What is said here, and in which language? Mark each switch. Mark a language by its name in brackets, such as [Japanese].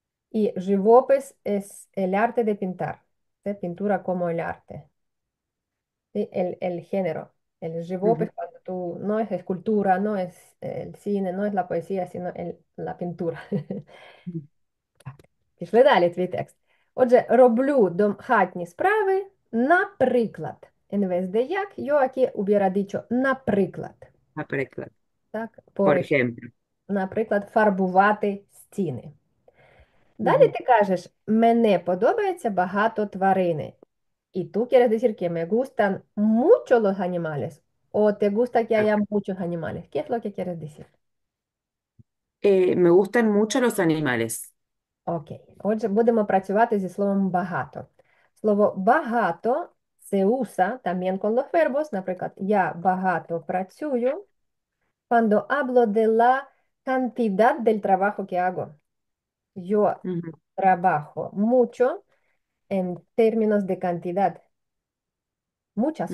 [Spanish] y живопис es el arte de pintar, ¿sí? Pintura como el arte, ¿sí? El género. El ujú, живопис cuando tú, no es escultura, no es el cine, no es la poesía, sino la pintura. ujú. [Ukrainian] Пішли далі твій текст. Отже, роблю домашні справи, наприклад. [Spanish] En vez de як, yo aquí hubiera dicho наприклад. [Ukrainian] Наприклад. Так? [Spanish] Por ejemplo. [Ukrainian] Наприклад, фарбувати стіни. Далі Ujú. ти кажеш, мене подобається багато тварини. [Spanish] Y tú quieres decir que me gustan mucho los animales o te gusta que Ah. haya muchos animales. ¿Qué es lo que quieres decir? Me gustan mucho los animales. [Ukrainian] Окей. Отже, будемо працювати зі словом багато. Слово багато [Spanish] se usa también con los verbos. [Ukrainian] Наприклад, я багато працюю [Spanish] cuando hablo de la cantidad del trabajo que hago. Yo Ujú, trabajo mucho en términos de cantidad, muchas